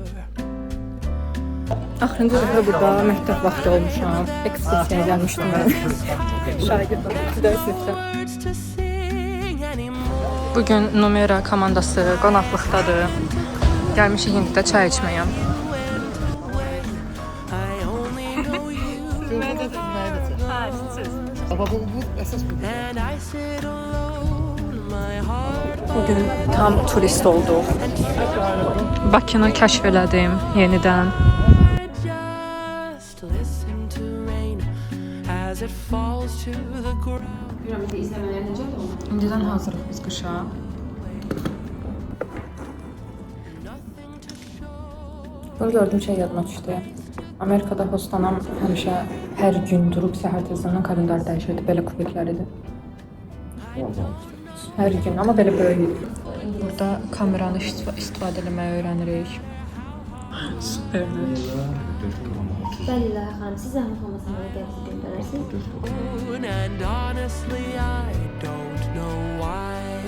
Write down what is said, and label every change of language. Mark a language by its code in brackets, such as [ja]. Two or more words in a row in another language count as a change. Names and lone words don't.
[az] Axırıncı dəfə burada məktəb vaxtı olmuşam. Ekskursiyaya gəlmişdim mən. Şagird dərs etdim. [en] Words to sing anymore. [az] Bugün Numera komandası qonaqlıqdadır. Gəlmişik indi də çay içməyə. [en] I only know you and I sit alone. My heart [az] Bugün tam turist olduq. Bakını kəşf elədim yenidən. [en] just listen to rain as it falls to the ground. [az] İndidən hazırıq biz qışa. Bunu gördüyüm şey yadıma düşdü. Amerikada hostanam həmişə hər gün durub səhər tezdən kalendar dəyişirdi. Belə kubiklər idi. Hər gün, amma belə böyük idi. Burada kameranı istifadə etməyi öyrənirik. Süperdir. Bəli, xanım, siz zəhmət olmasa mənə dərsi göndərərsiniz. [en] And honestly, I don't know why.